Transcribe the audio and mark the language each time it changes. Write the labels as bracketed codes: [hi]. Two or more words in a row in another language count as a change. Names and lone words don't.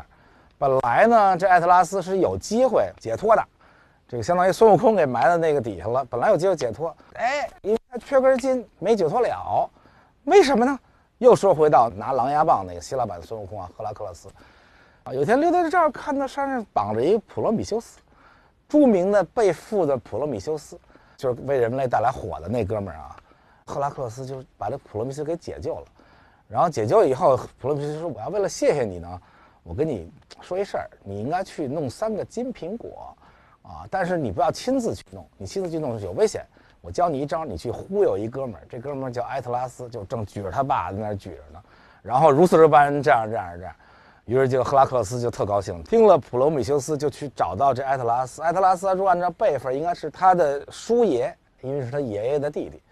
[zh] 本来呢，这艾特拉斯是有机会解脱的，这个相当于孙悟空给埋在那个底下了，本来有机会解脱，因为他缺根筋没解脱了，为什么呢？又说回到拿狼牙棒那个希臘版孙悟空啊，赫拉克勒斯啊，有天溜达着这儿看到山上綁着一个普羅米修斯，著名的被缚的普羅米修斯，就是为人類帶來火的那哥們兒啊。赫拉克勒斯就把這普羅米修斯給解救了，然後解救以後，普羅米修斯說：“我要為了謝謝你呢，我跟你說一事兒，你應該去弄3個金蘋果，啊，但是你不要親自去弄，你親自去弄是有危險。我教你一招，你去忽悠一哥們兒，這哥們兒叫埃特拉斯，就正舉着他爸在那兒舉着呢，然後如此這般這樣，於是就赫拉克勒斯就特高興，聽了普羅米修斯就去找到這埃特拉斯，埃特拉斯如果按照輩分應該是他的叔爺，因為是他爺爺的弟弟。”